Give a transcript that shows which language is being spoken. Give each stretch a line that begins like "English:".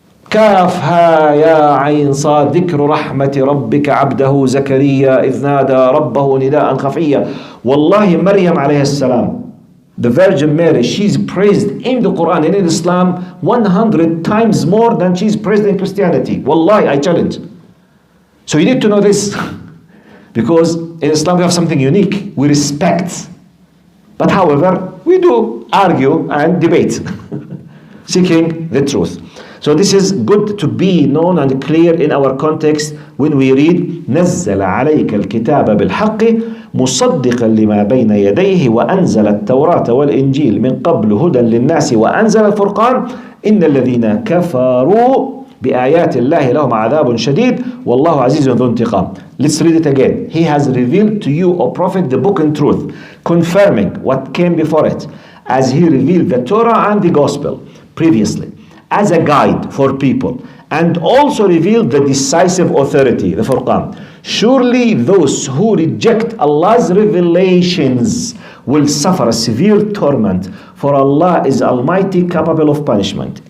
Arabic: كافها يا عين صاد ذكر رحمة ربك عبده زكريا إذ نادى ربه نداء خفيا.
English: Wallahi, Maryam alayhi salam, the Virgin Mary, she's praised in the Quran and in Islam 100 times more than she's praised in Christianity. Wallahi, I challenge. So you need to know this. Because in Islam we have something unique. We respect. But however, we do argue and debate. Seeking the truth. So this is good to be known and clear in our context when we read
Arabic: نزل عليك الكتاب بالحق مصدقا لما بين يديه وأنزل التوراة والإنجيل من قبل هدى للناس وأنزل الفرقان إن الذين كفروا بآيات الله لهم عذاب شديد والله عزيز ذو انتقام.
English: Let's read it again. He has revealed to you, O Prophet, the book in truth, confirming what came before it, as he revealed the Torah and the Gospel previously, as a guide for people, and also revealed the decisive authority, the Furqan. Surely those who reject Allah's revelations will suffer a severe torment, for Allah is Almighty, capable of punishment.